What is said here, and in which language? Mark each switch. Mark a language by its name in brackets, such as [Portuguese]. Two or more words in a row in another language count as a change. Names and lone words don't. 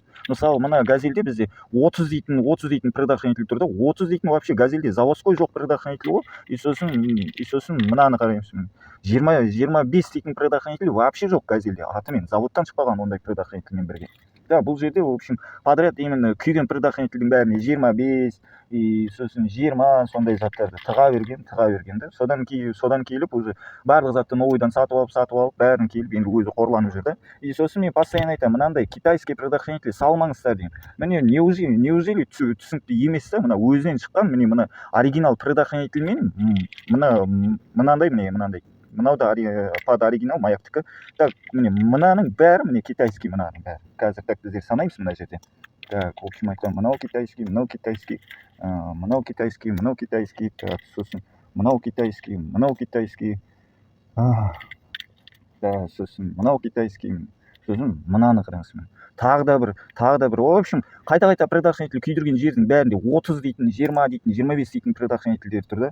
[Kazakh] Мысалы, мына газельде бізде 30 дейтін предохранитель тұрды. 30 дейтін вообще газельде заводской жоқ предохранитель ғой. И сосын мынаны қараймыз. 25 дейтін предохранитель вообще жоқ газельде. Атымен заводтан шықпаған ондай предохранительмен бірге. Да, бұл жерде, [Russian] в общем, подряд именно [Kazakh] күйген предохранительдің бәріне 25 и сосын 20 сондай заттарды тыға берген да. Содан келіп уже барлық затты новыйдан сатып алып, бәрін келіп енді өзі қорланып жүр да. И сосын мен постоянно айтамын, мынандай [Russian] китайский предохранитель [Kazakh] салмаңыздар деймін. Міне неужели түсінікті емес та, мына өзінен шыққан, міне мына оригинал предохранительмен мынандай мынау да [Russian] под оригинал [Kazakh] маяктікі. Так, міне мынаның бәрі міне китайский, мынаның бәрі. Қазір так біздер санаймыз мына жерде. [Russian] Так, в общем [Kazakh] айтсам, мынау китайский, так, сосын мынау китайский, да, сосын мынау китайский, сосын мынаны қараңыз. Тағы да бір, [Russian] в общем, [Kazakh] қайта предохранитель күйдірген жердің бәрінде 30 дейтін, 20 дейтін, 25 дейтін предохранительдер тұрды.